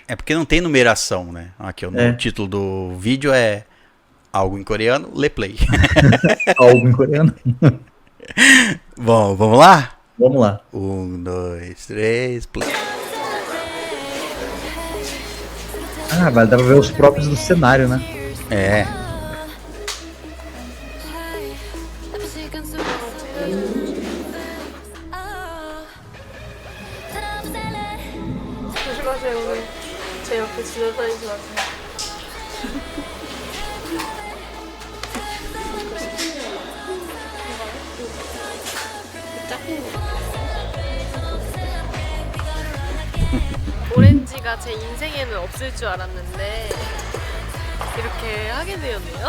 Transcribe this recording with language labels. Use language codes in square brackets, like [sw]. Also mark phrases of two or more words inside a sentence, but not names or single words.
[pt] É porque não tem numeração, né? Aqui o título do vídeo é algo em coreano, Leplay. Algo em coreano. Bom, vamos lá? Vamos lá. 1, 2, 3, play. Ah, vai dar pra ver os próprios do cenário, né? É. [ko] 조심하세요. 오늘 제 옆에 지나다니지 마세요. 오렌지가 제 인생에는 없을 줄 알았는데 이렇게 하게 되었네요.